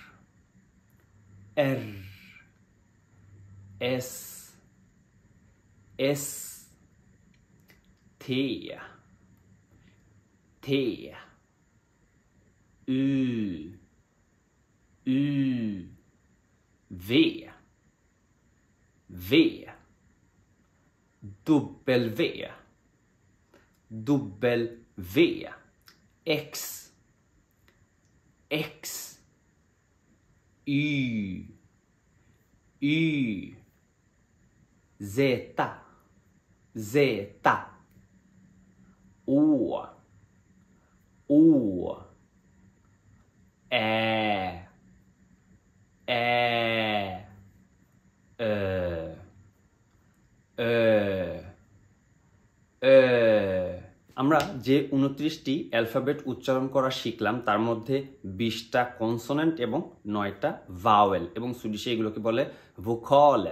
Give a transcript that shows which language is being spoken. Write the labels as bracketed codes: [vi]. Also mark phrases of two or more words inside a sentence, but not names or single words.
[sv] R, S, S, T, T, U, U, V, V, W, W, X, X, Y, Y, Z, Z, O, O, Ä, Ä, [bn] আমরা যে 29টি অ্যালফাবেট উচ্চারণ করা শিখলাম তার মধ্যে 20টা কনসোনেন্ট এবং 9টা ভাওয়েল, এবং সুইডিশে এগুলোকে বলে ভোকালের।